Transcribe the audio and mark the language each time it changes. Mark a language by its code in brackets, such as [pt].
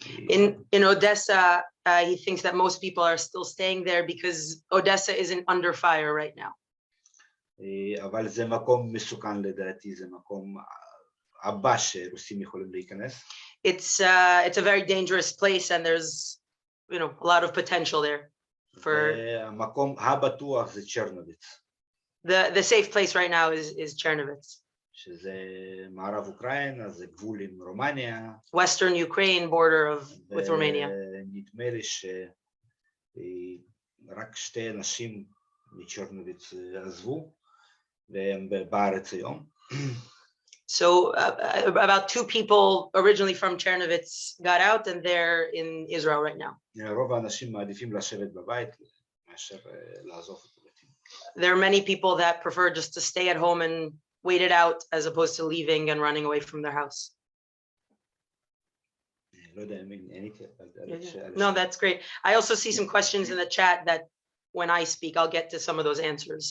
[en] In Odessa, he thinks that most people are still staying there because Odessa isn't under fire right now. [he] אבל זה מקום מסוכן לדעתי, זה מקום הבא שרוסים יכולים להיכנס. [en] It's a very dangerous place, and there's a lot of potential there. For [he] המקום הבטוח זה צ'רנוביץ. [en] The safe place right now is Chernovitz. [he] שזה מערב אוקראינה, זה גבול עם רומניה. [en] Western Ukraine border with Romania. [he] נדמה לי שרק 2 אנשים מצ'רנוביץ עזבו, והם בארץ היום. [en] So about 2 people originally from Chernovitz got out, and they're in Israel right now. [he] רוב האנשים מעדיפים לשבת בבית מאשר לעזוב את הבתים. [en] There are many people that prefer just to stay at home and wait it out as opposed to leaving and running away from their house. [he] לא יודע אם עניתי. [en] No, that's great. I also see some questions in the chat that when I speak, I'll get to some of those answers.